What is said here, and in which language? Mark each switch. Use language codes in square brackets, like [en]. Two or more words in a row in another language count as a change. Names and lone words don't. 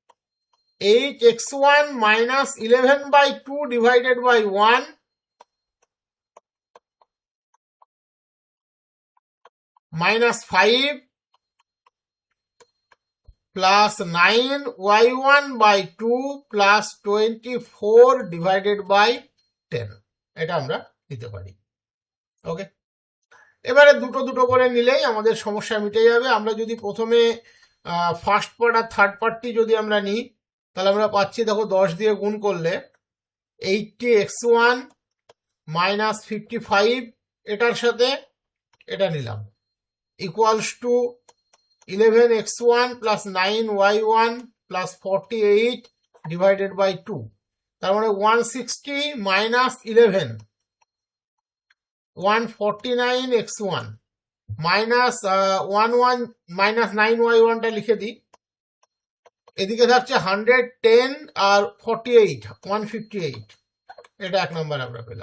[en] 8x1 minus 11/2 divided by 1 minus 5 plus 9y1/2 plus 24 divided by 10, [bn] এটা আমরা দিতে পারি। ওকে, এবারে দুটো দুটো করে নিলেই আমাদের সমস্যা মিটে যাবে। আমরা যদি প্রথমে [en] first part [bn] আর [en] third part [bn] যদি আমরা নিই, তাহলে আমরা পাচ্ছি, দেখো 10 দিয়ে গুণ করলে [en] 80x1 minus 55 [bn] এটার সাথে এটা নিলাম [en] equals to 11x1 plus 9y1 plus 48 divided by 2, [bn] তার মানে [en] 160 minus 11, 149x1 minus 11 minus 9y1 [bn] টা লিখে দিই, এদিকে থাকছে 110 আর 48 158, এটা এক নম্বর আমরা পেলাম।